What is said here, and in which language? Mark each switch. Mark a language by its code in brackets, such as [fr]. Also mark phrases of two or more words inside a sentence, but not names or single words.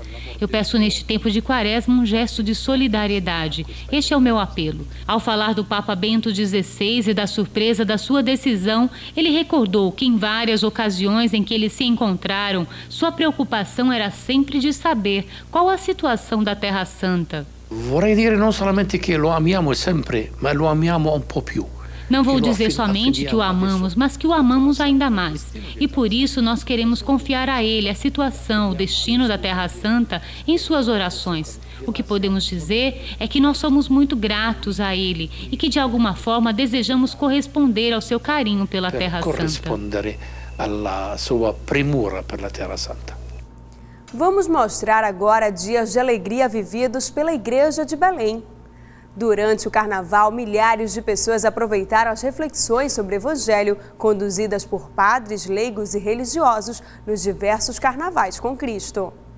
[pt] Eu peço neste tempo de quaresma um gesto de solidariedade. Este é o meu apelo. Ao falar do Papa Bento XVI e da surpresa da sua decisão, ele recordou que em várias ocasiões em que eles se encontraram, sua preocupação era sempre de saber qual a situação da Terra Santa. [it] Vorrei dire non solamente che lo amiamo sempre, ma lo amiamo un po' più. [pt] Não vou dizer somente que o amamos, mas que o amamos ainda mais. E por isso nós queremos confiar a Ele a situação, o destino da Terra Santa em suas orações. O que podemos dizer é que nós somos muito gratos a Ele e que de alguma forma desejamos corresponder ao seu carinho pela Terra Santa. [it] Alla sua premura pela Terra Santa. [pt] Vamos mostrar agora dias de alegria vividos pela Igreja de Belém. Durante o Carnaval, milhares de pessoas aproveitaram as reflexões sobre o Evangelho conduzidas por padres, leigos e religiosos nos diversos carnavais com Cristo.